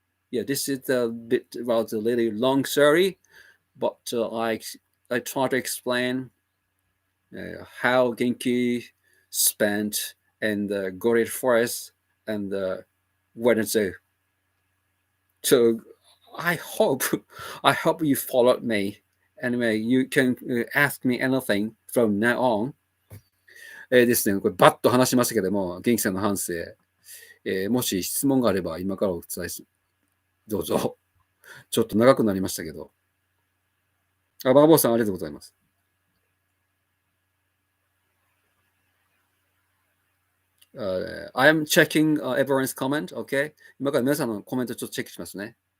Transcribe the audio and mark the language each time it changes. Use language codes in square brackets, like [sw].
[en] Yeah, this is a bit about a little long story, but I try to explain how Genki spent in the gorilla forest and the Wednesday. So I hope you followed me. Anyway, you can ask me anything from now on. [ja] ですね、これバッと話しましたけども、元気さんの反省、もし質問があれば今からお伝えし、どうぞ。ちょっと長くなりましたけど。バーボーさんありがとうございます。 [en] I am checking everyone's comment, okay? [ja] 今から皆さんのコメントちょっとチェックしますね。